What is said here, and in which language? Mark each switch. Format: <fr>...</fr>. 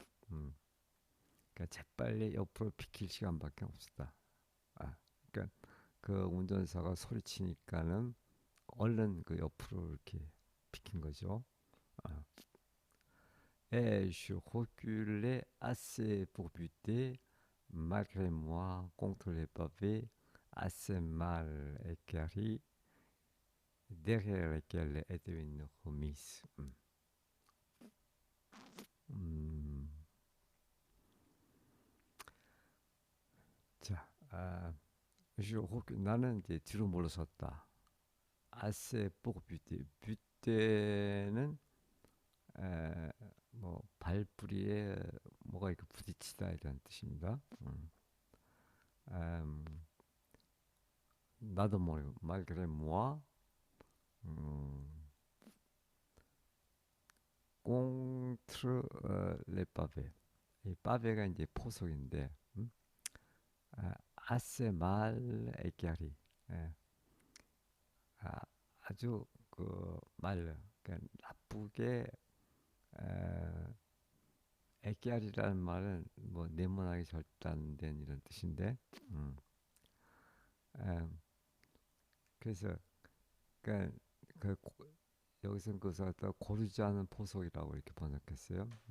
<ko>음, 그러니까 재빨리 옆으로 비킬 시간밖에 없었다. 그러니까 그 운전사가 소리치니까는 얼른 그 옆으로 이렇게 비킨 거죠. 아.</ko> <fr>Et je reculais assez pour buter, malgré moi, contre les pavés, assez mal équarris, derrière lesquels était une remise.</fr> <ko>음, 자, 나는 이제 뒤로 물러섰다.</ko> <fr>assez pour buter.</fr> <ko>buter는 뭐 발뿌리에 뭐가 이렇게 부딪히다 이런 뜻입니다. 음, 나도 모르고</ko> <fr>malgré moi contre les pavés.</fr> <ko>이 파베가 이제 포석인데</ko> <fr>assez mal équarri.</fr> <ko>예, 아, 아주 말 그러니까 나쁘게 에끼알이라는 말은 뭐 네모나게 절단된 이런 뜻인데, 에, 그래서 그러니까 그 여기서는 그것을 갖다 고르지 않은 포석이라고 이렇게 번역했어요.</ko>